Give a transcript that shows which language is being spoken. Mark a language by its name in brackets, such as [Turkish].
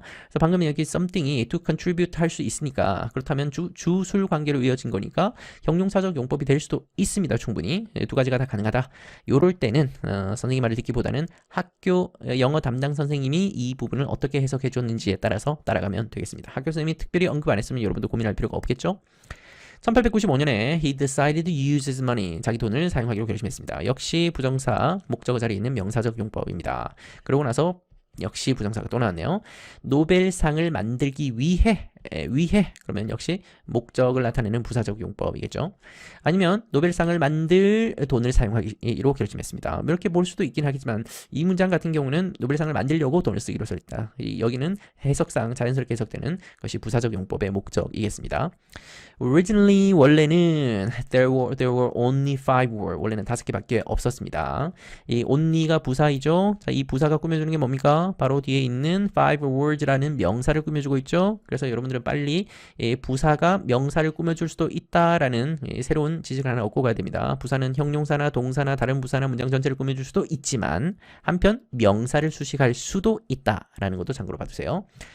[Korean] 그래서 방금 여기 something이 [English] to contribute [Korean] 할 수 있으니까 그렇다면 주술 관계로 이어진 거니까 형용사적 용법이 될 수도 있습니다. 충분히 두 가지가 다 가능하다. 요럴 때는 선생님 말을 듣기보다는 학교 영어 담당 선생님이 이 부분을 어떻게 해석해 줬는지에 따라서 따라가면 되겠습니다. 학교 선생님이 특별히 언급 안 했으면 여러분도 고민할 필요가 없겠죠? [English] 1895년에 he decided to use his money. [Korean] 자기 돈을 사용하기로 결심했습니다. 역시 부정사 목적어 자리에 있는 명사적 용법입니다. 그러고 나서 역시 부정사가 또 나왔네요. 노벨상을 만들기 위해 그러면 역시 목적을 나타내는 부사적 용법이겠죠. 아니면 노벨상을 만들 돈을 사용하기로 결심했습니다. 이렇게 볼 수도 있긴 하겠지만 이 문장 같은 경우는 노벨상을 만들려고 돈을 쓰기로 써있다. 여기는 해석상 자연스럽게 해석되는 것이 부사적 용법의 목적이겠습니다. [English] Originally [Korean] 원래는 [English] there were only 5 words. [Korean] 원래는 5개밖에 없었습니다. 이 only가 부사이죠. 자, 이 부사가 꾸며주는 게 뭡니까? 바로 뒤에 있는 5 words라는 명사를 꾸며주고 있죠. 그래서 여러분들은 빨리 부사가 명사를 꾸며줄 수도 있다라는 새로운 지식을 하나 얻고 가야 됩니다. 부사는 형용사나 동사나 다른 부사나 문장 전체를 꾸며줄 수도 있지만 한편 명사를 수식할 수도 있다라는 것도 참고로 봐주세요.